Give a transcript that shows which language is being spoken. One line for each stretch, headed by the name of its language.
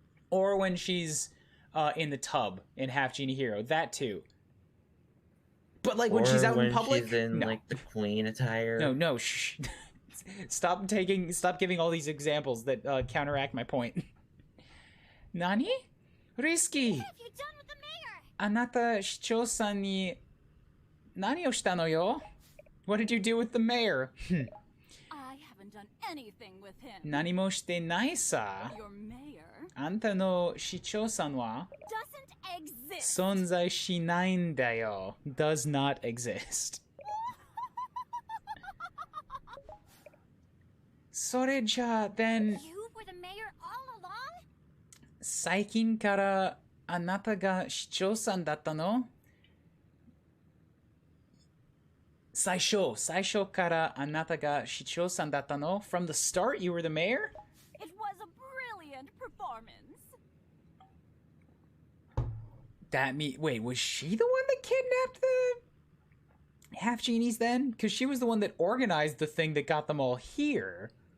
English: Or when she's in the tub in Half Genie Hero. That too. But like when she's out in public? She's in no. like the queen attire. No, shh. Stop giving all these examples that counteract my point. Nani? Risky. What have you done with the mayor?
Japanese: あなた市長さんに何をしたのよ?
English: What did you do with the mayor? I haven't done anything with him.
Japanese: 何もしてないさ.
English: Your mayor
Japanese: あんたの市長さんは
English: Doesn't exist.
Japanese: 存在しないんだよ.
English: Does not exist.
Japanese: それじゃあ then
English: You were the mayor all along?
Japanese: 最近からあなたが市長さんだったの? 最初からあなたが市長さんだったの?
English: From the start you were the mayor? It was a brilliant performance. Wait, was she the one that kidnapped the half genies then? Because she was the one that organized the thing that got them all here.